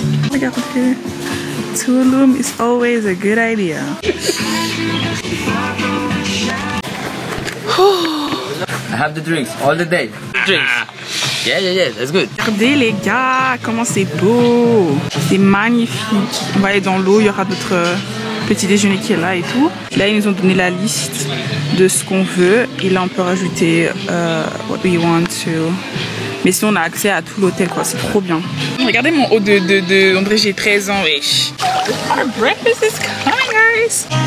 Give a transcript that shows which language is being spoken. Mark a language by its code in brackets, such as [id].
[fr] Regardez, [en] Tulum is always a good idea. I have the drinks all the day. Drinks. Yeah, that's good. [fr] Regardez les gars, comment c'est beau. C'est magnifique. On va aller dans l'eau, il y aura notre petit déjeuner qui est là et tout. Là, ils nous ont donné la liste de ce qu'on veut. Et là, on peut rajouter [en] what we want to. [fr] Mais sinon, on a accès à tout l'hôtel, quoi. C'est trop bien. Regardez mon haut de André, j'ai 13 ans, wesh. [en] Our breakfast is coming, guys.